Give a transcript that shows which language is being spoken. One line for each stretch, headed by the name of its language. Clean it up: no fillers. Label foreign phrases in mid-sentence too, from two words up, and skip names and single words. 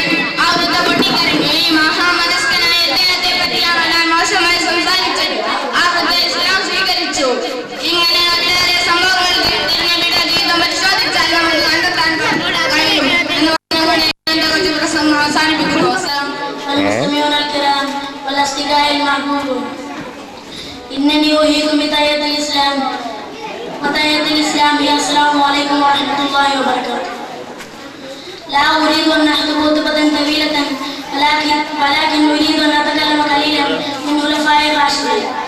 Malayalam: ആ വൃദ്ധ പൊട്ടിക്കരഞ്ഞു. ഈ മഹാമതസ്ഥനായ അദ്ദേഹത്തെ പറ്റിയാണ് ഞാൻ മോശമായി സംസാരിച്ചത്. ആ വൃദ്ധ ഇസ്ലാം സ്വീകരിച്ചു. ഇങ്ങനെ ഒട്ടേറെ സംഭവങ്ങൾ തിരഞ്ഞെടുത്ത ജീവിതം പരിശോധിച്ചാൽ നമുക്ക് കണ്ടെത്താൻ കഴിയും എന്ന് പറഞ്ഞുകൊണ്ട് എന്റെ കൊച്ചു പ്രസംഗം അവസാനിപ്പിക്കുന്നു.
Arabic: إنني أحييكم بتحية الإسلام. وتحية الإسلام هي السلام عليكم ورحمة الله وبركاته. لا أريد أن أخطب خطبة طويلة ولكن أريد أن أتكلم قليلا من خلفاء الراشدين.